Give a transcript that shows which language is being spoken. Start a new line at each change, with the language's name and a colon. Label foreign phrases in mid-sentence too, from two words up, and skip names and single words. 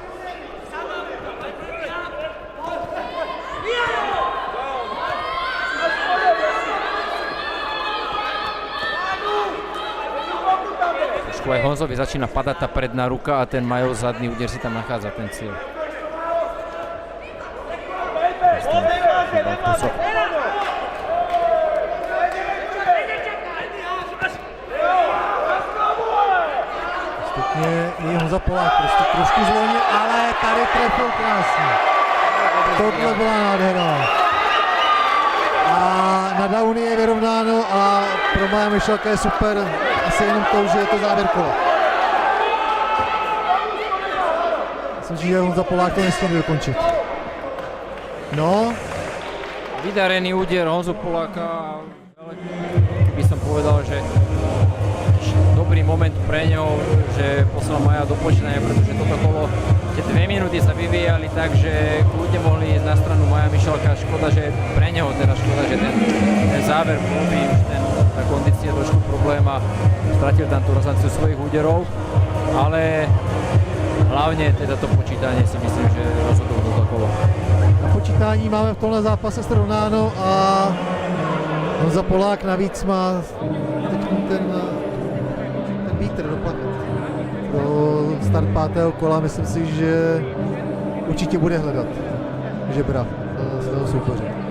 Slovak: Trošku aj Honzovi začína padať tá predná ruka a ten Majov zadný úder si tam nachádza ten cieľ.
Czech: Stupně i Honza Polák prostě trošku zvolně, ale tady trefil krásně. Tohle byla nádhera. A na downy je vyrovnáno a pro Maja Mišalka je super asi jenom to, že je to závěr kola. Myslím si, že Honza Polák to nesmí dokončit. No.
Slovak: Vydarený úder Honzu Poláka, ale by som povedal, že dobrý moment pre ňo, že poslal Maja do počítania, pretože toto kolo, tie 2 minúty sa vyvíjali tak, že kľudne mohli ísť na stranu Maja Mišalka. Škoda, že pre neho teda škoda, že ten záver bol už tá kondícia trošku problém a stratil tam tú razanciu svojich úderov, ale hlavne teda to počítanie si myslím, že rozhodol toto kolo.
Czech: Na počítání máme v tomhle zápase srovnáno a Honza Polák navíc má ten vítr dopadne. Pro start 5. kola myslím si, že určitě bude hledat žebra svého soupeře.